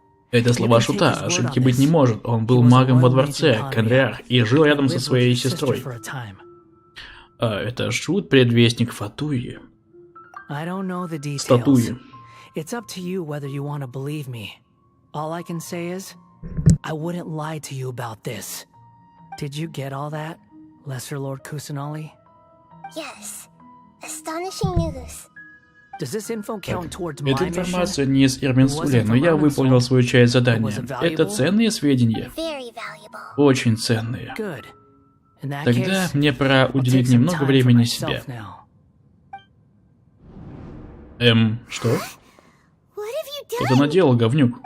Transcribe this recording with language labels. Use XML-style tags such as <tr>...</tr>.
<ru>Это слова шута, ошибки быть не может. Он был магом во дворце, Конриар, и жил рядом со своей сестрой. Это шут, предвестник Фатуи. Статуи.</ru> <en>It's up to you whether you want to believe me. All I can say is, I wouldn't lie to you about this. Did you get all that, Lesser Lord Kusanali? Yes. Astonishing news. Does this info count towards my</en> <ru>Эта</ru> <en>mission?</en> <ru>информация не из Ирминсуля, но я выполнил свою часть задания. Это ценные сведения. Очень ценные. Тогда мне пора уделить немного времени себе. Что? Что ты наделал, говнюк?</ru>